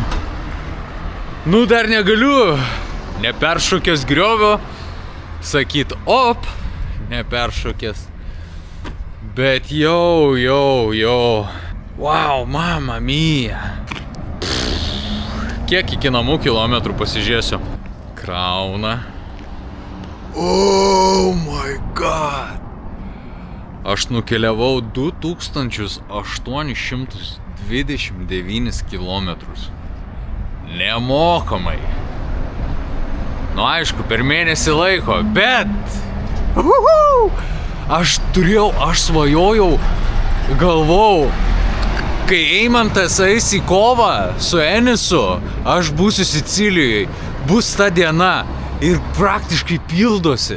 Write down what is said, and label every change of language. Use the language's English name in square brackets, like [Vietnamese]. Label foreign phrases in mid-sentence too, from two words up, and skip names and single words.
[Lithuanian] Nu dar negaliu neperšokęs griovio sakyt op, neperšokęs. Bet jau. Wow, [Italian] mama mia. [Lithuanian] Kiek iki namų kilometrų pasižiūrėsiu? Krauna. [English] Oh my god. [Lithuanian] Aš nukeliavau 2829 kilometrus. Nemokamai. Nu aišku, per mėnesį laiko, bet aš svajojau, galvojau, kai Eimantas eis į kovą su Enisu, aš būsiu Sicilijoje, bus ta diena ir praktiškai pildosi.